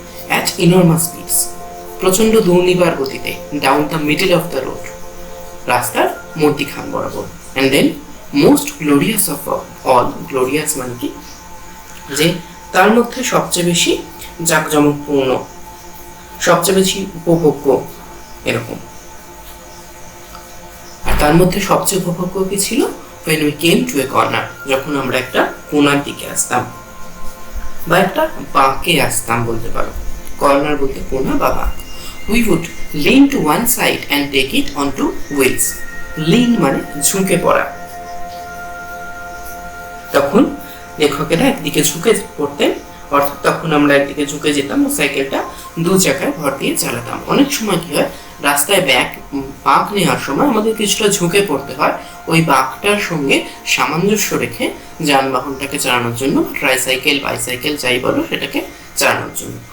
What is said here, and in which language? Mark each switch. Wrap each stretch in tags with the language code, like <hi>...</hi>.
<en>at enormous speeds,</en> <bn>প্রচন্ড দুর্নিবার গতিতে,</bn> <en>down the middle of the road,</en> <bn>রাস্তার মধ্যিখান বরাবর।</bn> <en>and then most glorious of all,</en> <bn>glorious মানে কি, যে তার মধ্যে সবচেয়ে বেশি জাঁকজমকপূর্ণ, সবচেয়ে বেশি উপভোগ্য, এরকম। আর তার মধ্যে সবচেয়ে উপভোগ্য কি ছিল,</bn> <en>when we came to a corner,</en> <bn>যখন আমরা একটা কোণার দিকে আসতাম বা একটা বাঁকে আসতাম বলতে পারো। কর্নার বলতে কোণা বা বাঁক।</bn> <en>we would lean to one side and take it onto wheels.</en> <bn>lean মানে ঝুঁকে পড়া। তখন লেখকেরা একদিকে ঝুঁকে পড়তেন, অর্থাৎ তখন আমরা একদিকে ঝুঁকে যেতাম ও সাইকেলটা দু চাকায় ভর দিয়ে চালাতাম। অনেক সময় কি হয়, রাস্তায় বাঁক নেওয়ার সময় আমাদের কিছুটা ঝুঁকে পড়তে হয়, ওই বাঁকটার সঙ্গে সামঞ্জস্য রেখে যানবাহনটাকে চালানোর জন্য, ট্রাইসাইকেল বাইসাইকেল যাই বলো সেটাকে চালানোর জন্য।</bn>